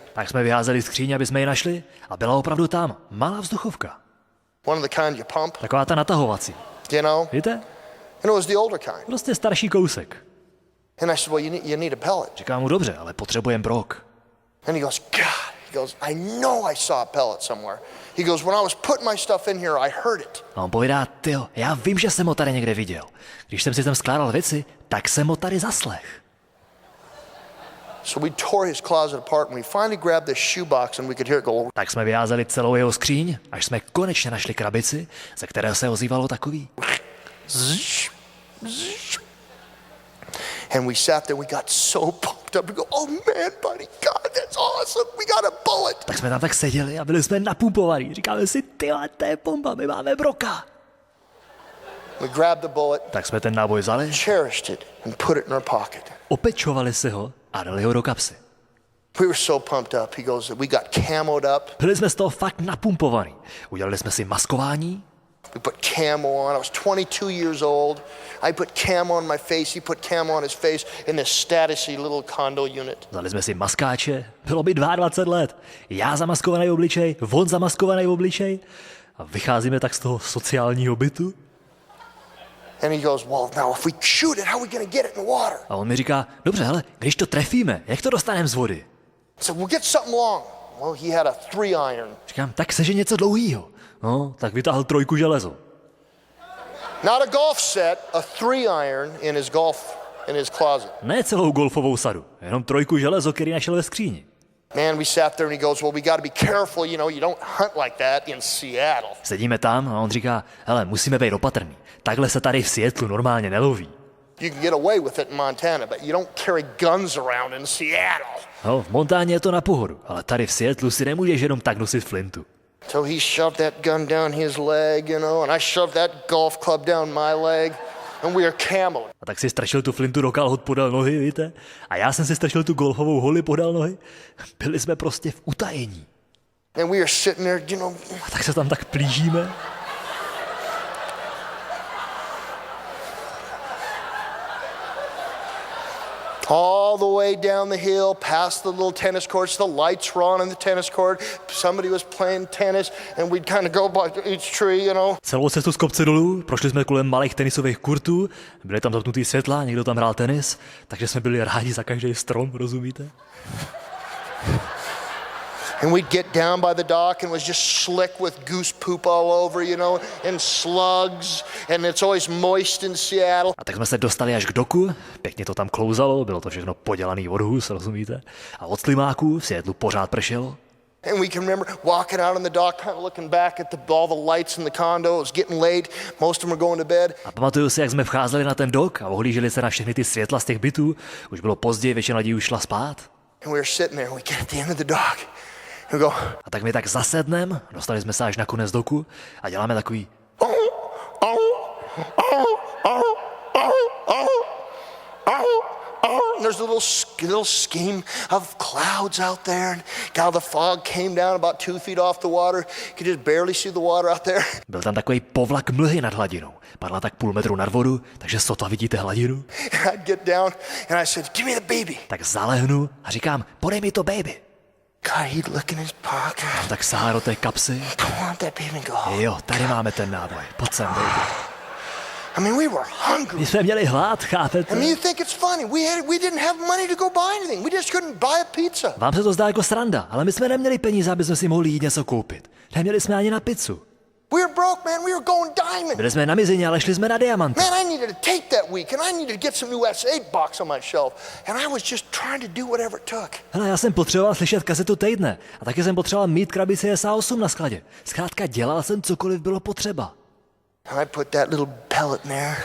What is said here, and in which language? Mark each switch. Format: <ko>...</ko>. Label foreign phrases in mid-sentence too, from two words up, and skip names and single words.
<cs>Tak jsme vyházeli skříň, aby jsme ji našli a byla opravdu tam malá vzduchovka.</cs> <en>One of the kind you pump,</en> <cs>Taková ta natahovací.</cs> <en>you know?</en> <cs>Víte?</cs> <en>And it was the older kind.</en> <cs>Prostě starší kousek.</cs> <en>And I said, "Well, you need a pellet."</en> <cs>Říkám mu, dobře, ale potřebujeme brok.</cs> <en>And he goes, "God." He goes, "I know I saw a pellet somewhere." He goes, "When I was putting my stuff in here, I heard it."</en> <cs>A on povídá, tyjo, já vím, že jsem ho tady někde viděl. Když jsem si tam skládal věci, tak jsem ho tady zaslech.</cs> <en>So we tore his closet apart and we finally grabbed this shoebox and we could hear it go.</en> <cs>Tak jsme vyházeli celou jeho skříň, až jsme konečně našli krabici, ze které se ozývalo takový. Zzz, zzz.</cs> <en>And we sat there, we got so pumped up. We go, "Oh man, buddy, God, that's awesome. We got a bullet."</en> <cs>Tak jsme tam tak seděli a byli jsme napumpovaní. Říkáme si, tyjo, to je bomba, my máme broka.</cs> <en>We grabbed the bullet,</en> <cs>Tak jsme ten náboj vzali,</cs> <en>cherished it, and put it in our pocket.</en> <cs>opečovali si ho a dali ho do kapsy.</cs> <en>We were so pumped up. He goes, "We got camoed up.</en> <cs>Byli jsme z toho fakt napumpovaní. Udělali jsme si maskování,</cs> <en>We put camo on. I was 22 years old. I put camo on my face. He put camo on his face in this statusy little condo unit.</en> <cs>vzali jsme si maskáče, bylo mi 22 let. Já zamaskovaný obličej, on zamaskovaný obličej a vycházíme tak z toho sociálního bytu.</cs> <en>And he goes, "Well, now if we shoot it, how are we going to get it in the water?"</en> <cs>A on mi říká, dobře, hele, když to trefíme, jak to dostaneme z vody?</cs> <en>I said, "We'll get something long." Well, he had a 3 iron.</en> <cs>Říkám, tak seže něco dlouhýho. No, tak vytáhl 3 železo.</cs> <en>Not a golf set, a 3 iron in his closet.</en> <cs>Ne celou golfovou sadu, jenom 3 železo, který našel ve skříni.</cs> <en>Man, we sat there and he goes, "Well, we got to be careful, you don't hunt like that in Seattle."</en> <cs>Sedíme tam a on říká, hele, musíme být opatrný. Takhle se tady v Seattlu normálně neloví.</cs> <en>You can get away with it in Montana, but you don't carry guns around in Seattle.</en> <cs>No, v Montáně je to na pohodu, ale tady v Seattlu si nemůžeš jenom tak nosit flintu.</cs> <en>So he shoved that gun down his leg, and I shoved that golf club down my leg, and we were cameling.</en> <cs>A tak si strčil tu flintu do kalhot podél nohy, víte? A já jsem si strčil tu golfovou holi podél nohy. Byli jsme prostě v utajení.</cs> <en>And we were sitting there,</en> <cs>A tak se tam tak plížíme.</cs> <en>all the way down the hill, past the little tennis courts. The lights were on in the tennis court. Somebody was playing tennis, and we'd kind of go by each tree, you know.</en> <cs>Celou cestu z kopce dolů prošli jsme kolem malých tenisových kurtů, byly tam zapnutý světla, někdo tam hrál tenis, takže jsme byli rádi za každý strom, rozumíte?</cs> <en>And we'd get down by the dock and it was just slick with goose poop all over, you know, and slugs, and it's always moist in Seattle.</en> <cs>A tak jsme se dostali až k doku, pěkně to tam klouzalo, bylo to všechno podělaný od hus, rozumíte? A od slimáků v Seattlu pořád pršelo.</cs> <en>And we can remember walking out on the dock, kind of looking back at all the lights in the condo. It was getting late. Most of them were going to bed.</en> <cs>A pamatuju si, jak jsme vcházeli na ten dok a ohlíželi se na všechny ty světla z těch bytů. Už bylo pozdě, většina lidí už šla spát.</cs> <en>And we were sitting there, and we get at the end of the dock. And we go,</en> <cs>A tak my tak zasednem, dostali jsme se až na konec doku a děláme takový</cs> <en>and there's a little scheme of clouds out there, and God, the fog came down about 2 feet off the water. You could just barely see the water out there.</en> <cs>Byl tam takový povlak mlhy nad hladinou. Padla tak půl metru nad vodu, takže sotva vidíte hladinu.</cs> <en>And I'd get down and I said, give me the baby.</en> <cs>Tak zalehnu a říkám, podej mi to baby.</cs> <en>God, he'd look in his pocket.</en> <cs>Tak sahá do té kapsy.</cs> <en>I want that baby and go.</en> <cs>Jo, tady máme ten náboj. Pojď sem, baby.</cs> <en>I mean, we were hungry.</en> <cs>My jsme měli hlad, chápete?</cs> <en>I mean, you think it's funny. We didn't have money to go buy anything. We just couldn't buy a pizza.</en> <cs>Vám se to zdá jako sranda, ale my jsme neměli peníze, aby jsme si mohli jít něco koupit. Neměli jsme ani na pizzu.</cs> <en>We were broke, man. We were going diamond.</en> <cs>Byli jsme na mizině, ale šli jsme na diamanty.</cs> <en>Man, I needed a tape that week, and I needed to get some new S8 box on my shelf. And I was just trying to do whatever it took.</en> <cs>Hele, já jsem potřeboval slyšet kazetu týdne a taky jsem potřeboval mít krabici SA8 na skladě. Zkrátka dělal jsem cokoliv bylo potřeba.</cs> <en>And I put that little pellet in there,</en>